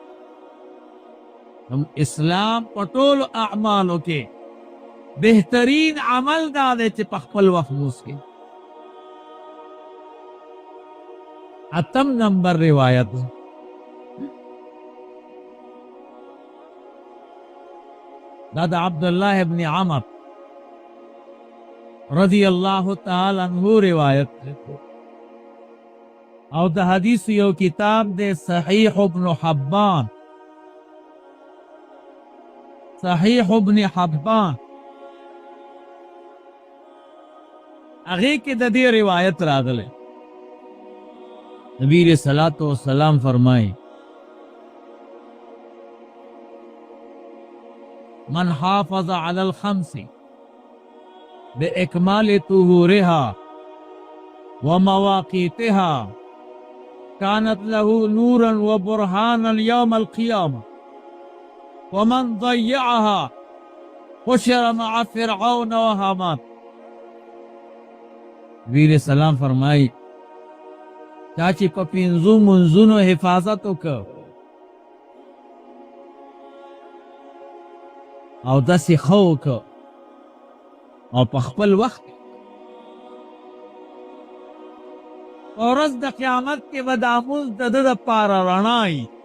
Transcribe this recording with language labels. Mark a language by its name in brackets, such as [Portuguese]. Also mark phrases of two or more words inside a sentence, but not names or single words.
[Pashto] اسلام په ټولو اعمالو کې بهترین عمل دا دی چې په خپل وخت مونځ کوي. اتم نمبر روایت دا د عبداللہ ابن عمر [Arabic] رضی اللہ تعالی عنہ [Pashto] روایت او د حدیث یو کتاب دے صحیح ابن حبان، صحیح ابن حبان هغې کې د دې روایت راغلی. [Arabic] نبی علیہ الصلوۃ والسلام فرمائی من حافظ علی الخمس بإكمال طهورها ومواقيتها كانت له نورا وبرهانا يوم القيامة ومن ضيعها حشر مع فرعون وهامان. [Pashto] نبی [Arabic] علیہ السلام [Pashto] فرمائی چاچی په پنځو منځونو حفاظت وکړه او داسې ښه وکړه او په خپل وخت په ورځ د قیامت کې به دا مونځ د ده دپاره رڼا وي.